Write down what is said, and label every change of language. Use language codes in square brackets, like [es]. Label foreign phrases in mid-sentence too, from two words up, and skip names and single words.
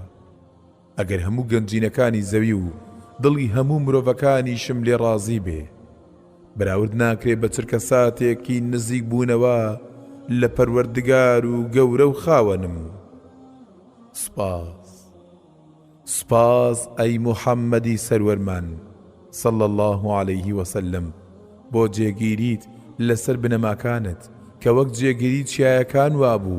[ckb] ئەگەر هەموو گەنجینەکانی زەوی و دڵی هەموو مرۆڤەکانیشم لێ ڕازی بێ، بەراورد ناکرێ بە چرکە ساتێکی نزیک بوونەوە لە پەروەردگار و گەورە و خاوەنم. سپاس سپاس ئەی محەممەدی سەروەرمان [ar] صلى الله عليه وسلم [ckb] بۆ جێگیریت لەسەر بنەماکانت کە وەک جێگیری چیایەکان وابوو.